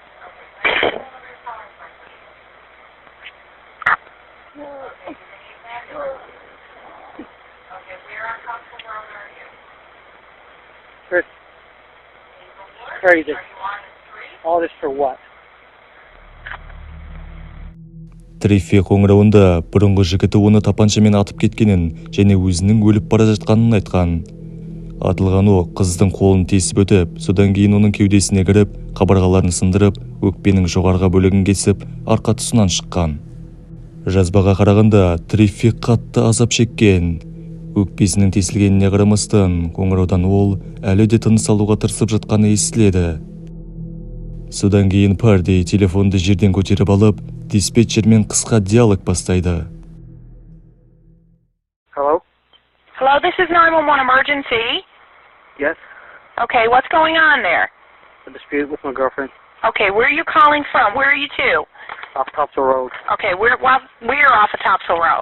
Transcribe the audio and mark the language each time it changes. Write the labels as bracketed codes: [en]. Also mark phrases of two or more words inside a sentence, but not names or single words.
[en] Chris, crazy. All this for what? [kk] Триффи қоңырауында бұрынғы жігіті оны тапаншамен атып кеткенін және өзінің өліп бара жатқанын айтқан. Атылған оқ қыздың қолын тесіп өтіп, содан кейін оның кеудесіне кіріп, қабырғаларын сындырып, өкпенің жоғарғы бөлігін кесіп, арқа тұсынан шыққан. Жазбаға қарағанда Триффи қатты азап шеккен. Өкпесінің тесілгеніне қарамастан, қоңыраудан ол әлі де тыныс алуға тырысып жатқаны естіледі. Содан кейін Парди телефонды жерден көтеріп алып, диспетчермен қысқа диалог бастайды. [en] Hello? Hello, this is 911 emergency. Yes? Okay, what's going on there? A dispute with my girlfriend. Okay, where are you calling from? Where are you to? Off Topsail Road. Okay, we're off of Topsail Road.